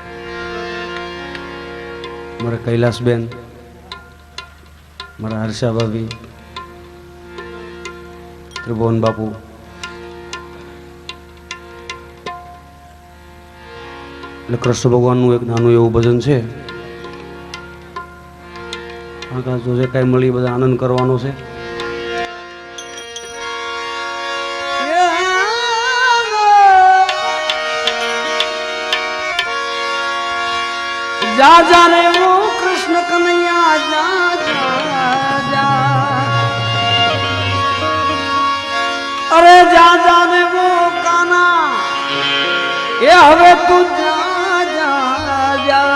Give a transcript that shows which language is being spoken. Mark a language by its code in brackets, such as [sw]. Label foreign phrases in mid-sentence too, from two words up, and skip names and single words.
[gu] મારા કૈલાસબેન, મારા હર્ષા ભાભી, ત્રિભુવન બાપુ, એટલે કૃષ્ણ ભગવાનનું એક નાનું એવું ભજન છે। જો જે કાંઈ મળી બધા આનંદ કરવાનો છે। [hi] जा जा रे वो कृष्ण कन्हैया जा जा जा, अरे जा जा रे वो काना ये हवे तू जा जा जा,